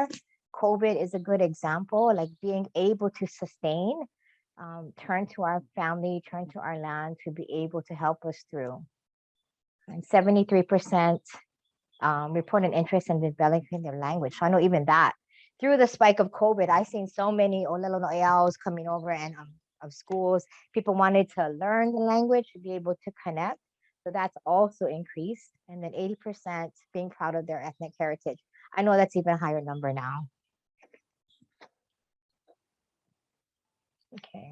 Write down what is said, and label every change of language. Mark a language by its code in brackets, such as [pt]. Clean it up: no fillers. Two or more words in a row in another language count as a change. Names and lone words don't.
[en] COVID is a good example, like being able to sustain, turn to our family, turn to our land to be able to help us through. And 73% report an interest in developing their language. So I know even that, through the spike of COVID, I've seen so many [haw] ʻōlelo noʻeaus [en] coming over and of schools. People wanted to learn the language to be able to connect. So that's also increased. And then 80% being proud of their ethnic heritage. I know that's even a higher number now. Okay.